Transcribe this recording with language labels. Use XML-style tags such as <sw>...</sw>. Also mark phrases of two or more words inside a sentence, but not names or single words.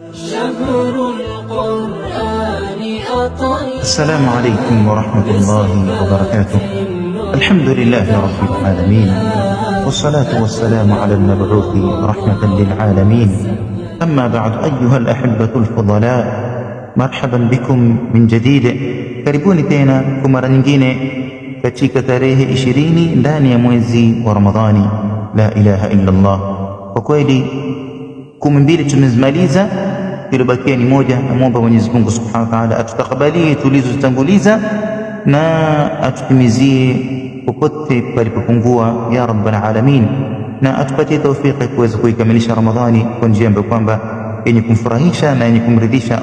<ar>شهر القرآن أطل. السلام عليكم ورحمة الله وبركاته. الحمد لله رب العالمين، والصلاة والسلام على المبعوث رحمة للعالمين. أما بعد، أيها الأحبة الفضلاء، مرحبا بكم من جديد.</ar> <sw>Karibuni tena kwa mara nyingine katika tarehe 20 ndani ya mwezi wa Ramadhani.</sw> <ar>لا إله إلا الله.</ar> <sw>Kwa kweli 12 tumezimaliza, ilibakia ni moja. Namuomba Mwenyezi Mungu</sw> <ar>سبحانه وتعالى</ar> <sw>atutakabalie tulizotanguliza na atutimizie popote palipopungua</sw> <ar>يا رب العالمين,</ar> <sw>na atupatie taufiki kuweza kuikamilisha Ramadhani kwa njia ambayo kwamba yenye kumfurahisha na yenye kumridhisha.</sw>